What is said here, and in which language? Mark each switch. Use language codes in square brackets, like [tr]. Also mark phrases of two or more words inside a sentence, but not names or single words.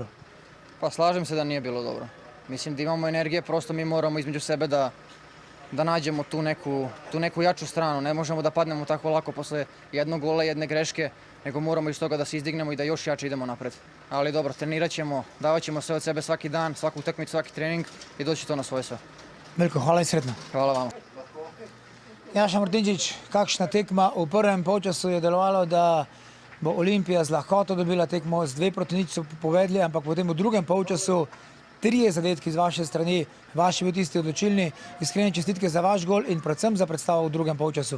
[sr] Pa slažem se da nije bilo dobro. Mislim da imamo energije, prosto mi moramo između sebe da nađemo tu neku jaču stranu. Ne možemo da padnemo tako lako posle jednog gola, jedne greške, nego moramo iz toga da se izdignemo i da još jače idemo napred. Ali dobro, trenirat ćemo, davat ćemo sve od sebe svaki dan, svaku utakmicu, svaki trening i doći to na svoje sve. Veljko, hvala i sretno. Hvala vama. [sl] Jaša Martinčič, kakšna tekma v prvem polčasu je delovalo, da bo Olimpija z lahkoto dobila tekmo, z 2-0 so povedali, ampak potem v drugem polčasu 3 zadetki z vaše strani, vaši bil tisti odločilni, iskrene čestitke za vaš gol in predvsem za predstavo v drugem polčasu.